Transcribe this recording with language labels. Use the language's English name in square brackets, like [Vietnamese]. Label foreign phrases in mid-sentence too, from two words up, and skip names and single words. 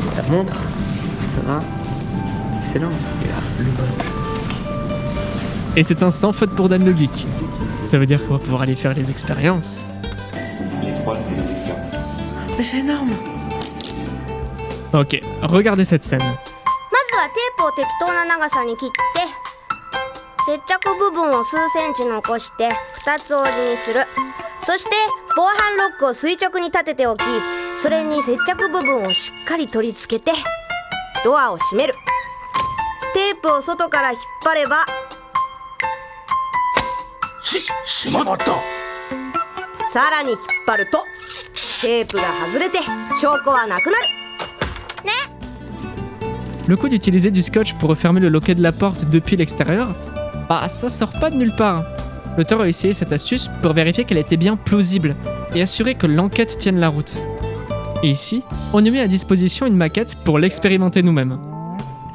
[French] La montre. Ça va. Excellent. Et là, le badge. Et c'est un sans faute pour Dan le Geek. Ça veut dire qu'on va pouvoir aller faire les expériences. Les 3, c'est les expériences. Mais c'est énorme. Ok, regardez cette scène. [Japanese] まずはテープを適当な長さに切って接着部分を数センチ残して2つ折りにする。そして防犯ロックを垂直に立てておき、それに接着部分をしっかり取り付けてドアを閉める。テープを外から引っ張ればしまった。さらに引っ張るとテープが外れて証拠はなくなる。 [French] Le coup d'utiliser du scotch pour refermer le loquet de la porte depuis l'extérieur, bah ça sort pas de nulle part. L'auteur a essayé cette astuce pour vérifier qu'elle était bien plausible et assurer que l'enquête tienne la route. Et ici, on nous met à disposition une maquette pour l'expérimenter nous-mêmes.